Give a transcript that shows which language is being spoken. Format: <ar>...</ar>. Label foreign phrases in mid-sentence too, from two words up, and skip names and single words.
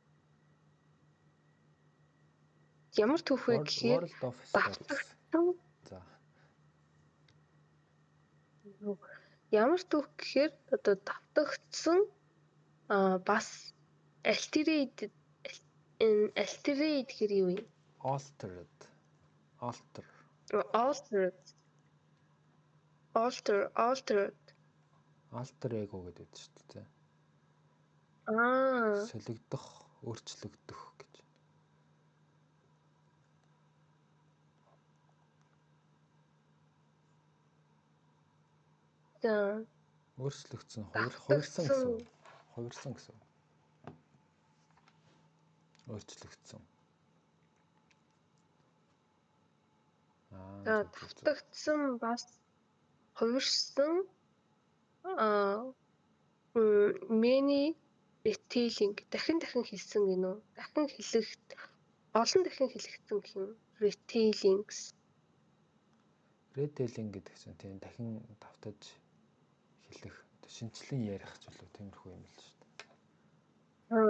<mn>ямар түүх гэхээр одоо давтагдсан бас altered гэхээр юу вэ?</mn> <en>Altered alter ego</en> <mn>гэдэг шүү дээ. Солигдох, өөрчлөгдөх гэж. За. Өөрчлөгдсөн, хувирсан гэсэн. Өөрчлөгдсөн. Давтагдсан бас хувирсан</mn> <en>many retelling</en> <mn>дахин хэлсэн гинэ үү? Олон дахин хэлэгдсэн гэх юм. Retelling гэдэг чинь тийм дахин давтаж хэлэх, шинжлэн ярих ч үлээ тиймэрхүү юм л шүү дээ.</mn>